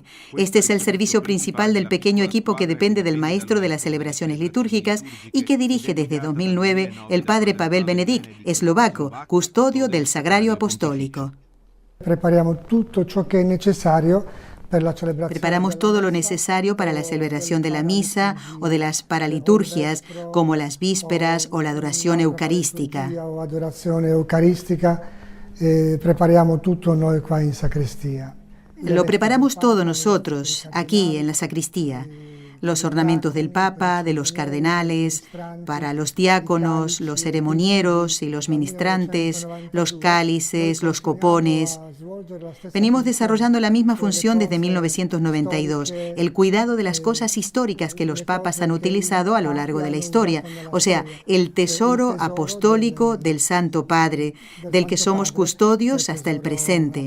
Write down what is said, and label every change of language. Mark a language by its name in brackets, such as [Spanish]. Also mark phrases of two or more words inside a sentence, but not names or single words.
[Spanish] Este es el servicio principal del pequeño equipo que depende del maestro de las celebraciones litúrgicas y que dirige desde 2009 el padre Pavel Benedict, eslovaco, custodio del Sagrario Apostólico. Preparamos todo lo necesario para la celebración de la misa o de las paraliturgias, como las vísperas o la adoración eucarística. [Italian] Prepariamo tutto noi qua in sacrestia. [Spanish] Lo preparamos todo nosotros, aquí en la sacristía. Los ornamentos del Papa, de los cardenales, para los diáconos, los ceremonieros y los ministrantes, los cálices, los copones. Venimos desarrollando la misma función desde 1992, el cuidado de las cosas históricas que los papas han utilizado a lo largo de la historia, o sea, el tesoro apostólico del Santo Padre, del que somos custodios hasta el presente.